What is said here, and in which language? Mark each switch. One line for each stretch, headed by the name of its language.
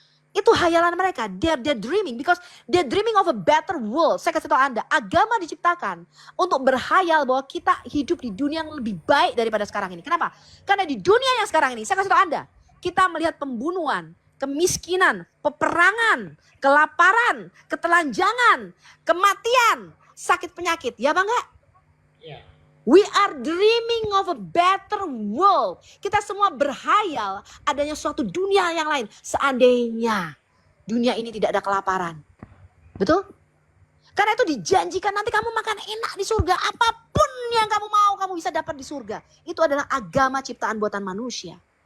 Indonesian: Itu hayalan mereka,
English: they're dreaming because they're dreaming of a better world.
Indonesian: Saya kasih tahu Anda, agama diciptakan untuk berhayal bahwa kita hidup di dunia yang lebih baik daripada sekarang ini. Kenapa? Karena di dunia yang sekarang ini, saya kasih tahu Anda, kita melihat pembunuhan, kemiskinan, peperangan, kelaparan, ketelanjangan, kematian, sakit penyakit. Ya Bang enggak? Iya.
English: We are dreaming of a better world.
Indonesian: Kita semua berhayal adanya suatu dunia yang lain. Seandainya dunia ini tidak ada kelaparan. Betul? Karena itu dijanjikan nanti kamu makan enak di surga. Apapun yang kamu mau, kamu bisa dapat di surga. Itu adalah agama ciptaan buatan manusia.